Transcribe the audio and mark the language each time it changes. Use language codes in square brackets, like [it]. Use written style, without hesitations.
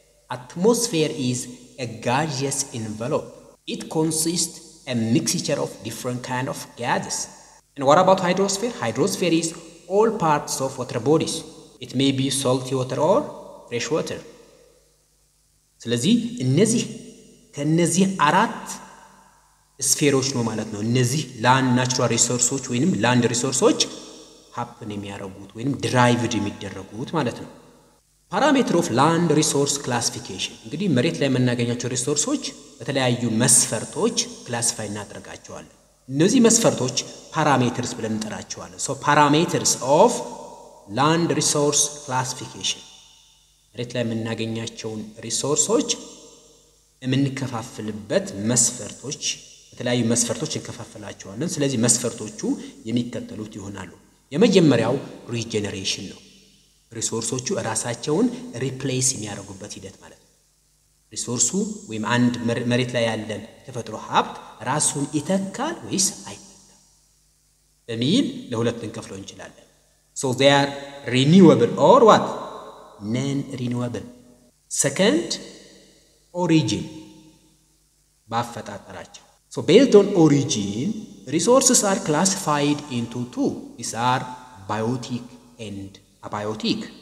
[en] Atmosphere is a gaseous envelope. It consists a mixture of different kind of gases. And what about hydrosphere? Hydrosphere is all parts of water bodies. It may be salty water or fresh water. [am] ስለዚህ ከነዚህ አራት ስፌሮች ነው ማለት ነው እነዚህ ላንድ ናቹራል ሪሶርሶች ወይንም ላንድ ሪሶርሶች happen የሚያደርጉት ወይንም ድራይቭድ የሚደረጉት ማለት ነው። ፓራሜትር ኦፍ ላንድ ሪሶርስ ክላሲፊኬሽን እንግዲህ መሬት ላይ የምናገኛቸው ሪሶርሶች በተለያዩ መስፈርቶች ክላሲፋይ እናደርጋቸዋለን። እነዚህ መስፈርቶች ፓራሜትርስ ብለን እንጠራቸዋለን። [en] so parameters of land resource classification [am] መሬት ላይ የምናገኛቸውን ሪሶርሶች የምንከፋፍልበት መስፈርቶች በተለያዩ መስፈርቶች እንከፋፍላቸዋለን። ስለዚህ መስፈርቶቹ የሚከተሉት ይሆናሉ። የመጀመሪያው ሪጀነሬሽን ነው። ሪሶርሶቹ ራሳቸውን ሪፕሌስ የሚያደርጉበት ሂደት ማለት ነው። ሪሶርሱ ወይም አንድ መሬት ላይ ያለን ተፈጥሮ ሀብት ራሱን ይተካል ወይስ አይተካም በሚል ለሁለት እንከፍለው እንችላለን። [en] so they are renewable or what? non-renewable. second, origin [am] ባፈጣጠራቸው [en] so based on origin resources are classified into two. These are biotic and abiotic.